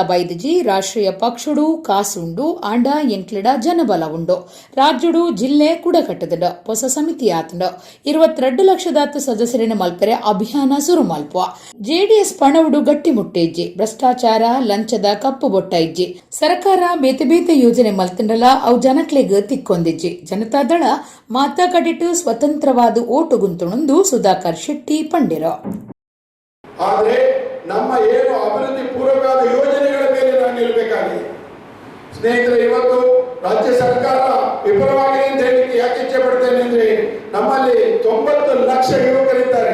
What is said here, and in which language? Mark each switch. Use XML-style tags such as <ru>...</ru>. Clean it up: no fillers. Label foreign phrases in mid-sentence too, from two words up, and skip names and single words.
<tcy>ಬೈದಜಿ ರಾಷ್ಟ್ರೀಯ ಪಕ್ಷಡು ಕಾಸುಂಡು ಆಂಡ ಎಂಕ್ಲಿಡ ಜನಬಲ ಉಂಡು ರಾಜ್ಯಡು ಜಿಲ್ಲೆ ಕುಡಕಟ್ಟದ ಹೊಸ ಸಮಿತಿ ಆತಂಡು 22 ಲಕ್ಷದಾತ್ತು ಸದಸ್ಯರಿನ ಮಲ್ಪರೆ ಅಭಿಯಾನ ಸುರು ಮಲ್ಪುವ ಜೆಡಿಎಸ್ ಪಣವುಡು ಗಟ್ಟಿ ಮುಟ್ಟೆಜ್ಜಿ ಭ್ರಷ್ಟಾಚಾರ ಲಂಚದ ಕಪ್ಪು ಬೊಟ್ಟ ಇಜ್ಜಿ ಸರ್ಕಾರ ಬೇತೆ ಬೇತೆ ಯೋಜನೆ ಮಲ್ತಂಡಲ ಅವು ಜನಕ್ಲೆಗ್ ತಿಕ್ಕೊಂದಿಜ್ಜಿ ಜನತಾದಳ ಮಾತಾ ಕಡಿಟ್ಟು ಸ್ವತಂತ್ರವಾದ ಓಟು ಗುಂತುಣಂದು ಸುಧಾಕರ್ ಶೆಟ್ಟಿ ಪಂಡಿರೋ</tcy> <kn>ಆದರೆ ನಮ್ಮ ಏನು ಅಭಿವೃದ್ಧಿ ಪೂರ್ವಕವಾದ ಯೋಜನೆಗಳ ಮೇಲೆ ನಾವು ನಿಲ್ಲಬೇಕಾಗಿದೆ. ಸ್ನೇಹಿತರೆ, ಇವತ್ತು ರಾಜ್ಯ ಸರ್ಕಾರ ವಿಫಲವಾಗಿದೆ ಅಂತ ಹೇಳಲಿಕ್ಕೆ ಯಾಕೆ ಇಚ್ಛೆ ಪಡ್ತೇನೆ ಅಂದ್ರೆ, ನಮ್ಮಲ್ಲಿ 90 ಲಕ್ಷ ಯುವಕರಿದ್ದಾರೆ.</kn>